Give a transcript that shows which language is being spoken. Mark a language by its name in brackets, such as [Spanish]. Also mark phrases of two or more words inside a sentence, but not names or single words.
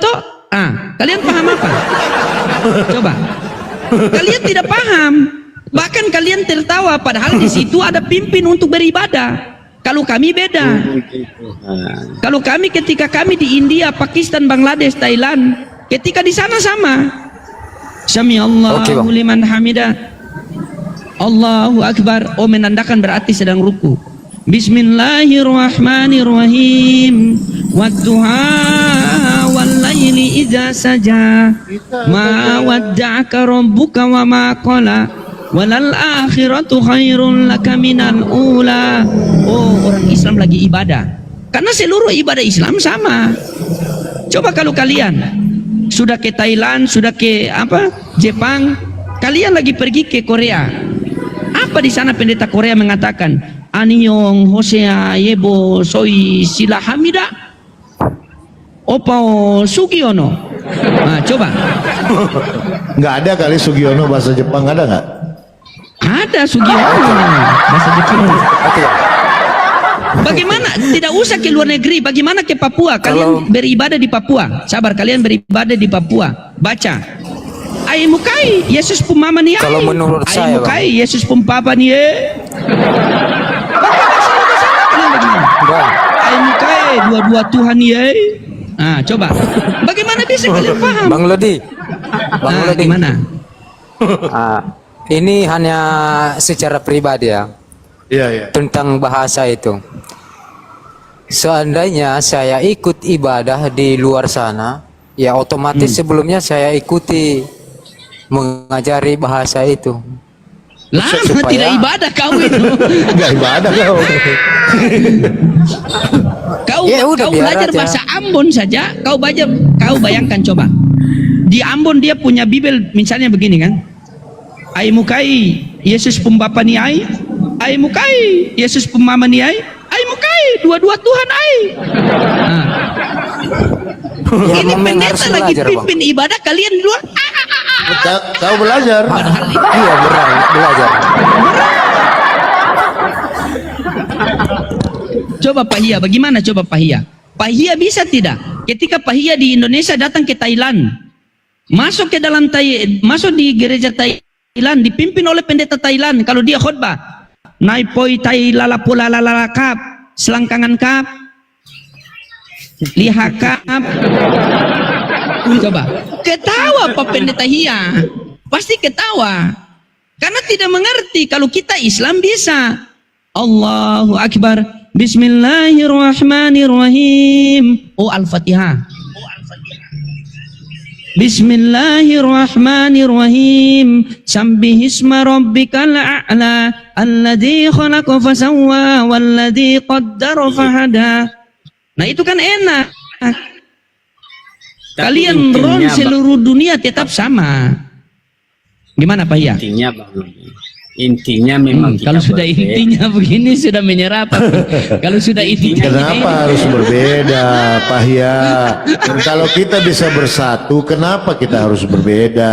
[Indonesian] Ah, kalian paham apa? Coba. Kalian tidak paham. Bahkan kalian tertawa padahal di situ ada pimpin untuk beribadah. Kalau kami beda. Kalau kami ketika kami di India, Pakistan, Bangladesh, Thailand, ketika di sana sama. [Arabic] سمع الله لمن حمده. الله أكبر. [Indonesian] Oh, menandakan berarti sedang ruku. Bismillahirrahmanirrahim. [Arabic] والضحى والليل إذا سجى. ما ودعك ربك وما قلى. وللآخرة خير لك من الأولى. [Indonesian] Oh, orang Islam lagi ibadah. Karena seluruh ibadah Islam sama. Coba kalau kalian sudah ke Thailand, sudah ke Jepang, kalian lagi pergi ke Korea. Apa di sana pendeta Korea mengatakan? Aniyong Hosea Yebo Soi Sila Hamida Opo Sugiono. Nah, coba. Nggak ada kali Sugiono bahasa Jepang, ada nggak? Ada Sugiono bahasa Jepang. Bagaimana? Tidak usah ke luar negeri. Bagaimana ke Papua? Kalian beribadah di Papua. Sabar, kalian beribadah di Papua. Baca. Ai mukai Yesus pumama ni ai. Kalau menurut Ai saya, mukai Yesus pumpapa ni Ai mukai dua-dua Tuhan ye. Nah, coba. Bagaimana bisa kalian paham? Bang Lodi. Gimana? Ini hanya secara pribadi ya. Iya, iya. Tentang bahasa itu. Seandainya saya ikut ibadah di luar sana, ya otomatis sebelumnya saya ikuti mengajari bahasa itu. Lama Supaya- tidak ibadah kau itu. Nggak ibadah kau. Kau Ya udah, biar belajar aja. bahasa Ambon saja, kau bayangkan coba. Di Ambon dia punya Bibel misalnya begini kan. Ai mukai Yesus pembapa ni ai mukai Yesus pemama ni ai mukai dua-dua Tuhan ai. Nah. Ya, Ini memang pendeta harus lagi belajar, Bang. pimpin ibadah, kalian di luar. Kau belajar. Iya, belajar. Coba Pahia, bagaimana coba Pahia? Pahia bisa tidak? Ketika Pahia di Indonesia datang ke Thailand, masuk ke dalam masuk di gereja Thailand, dipimpin oleh pendeta Thailand. Kalau dia khutbah, naipoi tai lalapula lalalakap, selangkangan kap, lihakap. Coba, ketawa Pak Pendeta Hia, pasti ketawa, karena tidak mengerti. Kalau kita Islam bisa. [Arabic] الله أكبر. بسم الله الرحمن الرحيم. [Indonesian] Oh, Al-Fatihah. [Arabic] بسم الله الرحمن الرحيم سبح اسم ربك الأعلى الذي خلق فسوى والذي قدر فهدى. [Indonesian] Nah, itu kan enak. Tapi Kalian ron intinya, seluruh dunia tetap sama. Gimana Pak ya? intinya Bang, intinya memang kita Kalau sudah berbeda. intinya begini sudah menyerap. Kalau sudah intinya Kenapa harus berbeda, Pak Ya? Kalau kita bisa bersatu, kenapa kita harus berbeda?